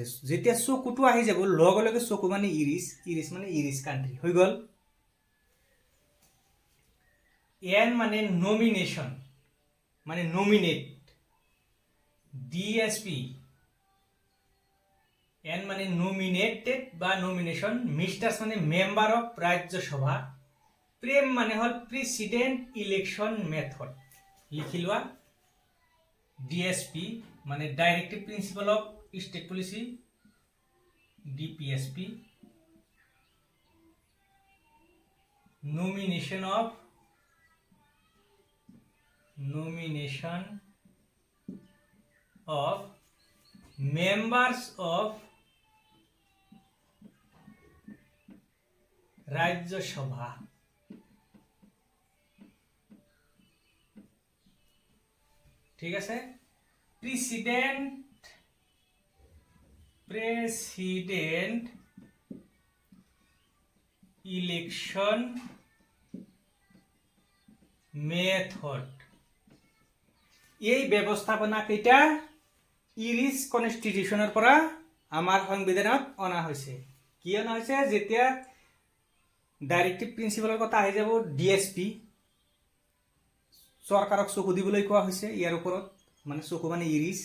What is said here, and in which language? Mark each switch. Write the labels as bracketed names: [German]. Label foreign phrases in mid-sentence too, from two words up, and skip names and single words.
[Assamese] যেতিয়া চকুটো আহি যাব লগে লগে চকু মানে ইৰিছ, ইৰিছ মানে [English] Irish country [Assamese] হৈ গ'ল। এন মানে নমিনেশ্যন, মানে নমিনেট। DSP এন মানে নমিনেটেড বা নমিনেশ্যন, মিষ্টার্স মানে [English] member of Rajya Sabha, [Assamese] প্রেম মানে হল [English] president election method. [Assamese] লিখি লোৱা, DSP মানে [English] directive principle of state policy, [Assamese] DPSP, [English] nomination of members of Rajya Sabha, [Assamese] ঠিক আছে। [English] president election method, [Assamese] এই ব্যৱস্থাপনা কেইটা [English] Irish constitutionৰ [Assamese] পৰা আমাৰ সংবিধানত অনা হৈছে। কি অনা হৈছে? যেতিয়া [English] directive principalৰ [Assamese] কথা আহি যাব, DSP চৰকাৰক চকু দিবলৈ কোৱা হৈছে ইয়াৰ ওপৰত, মানে চকু মানে ইৰিছ।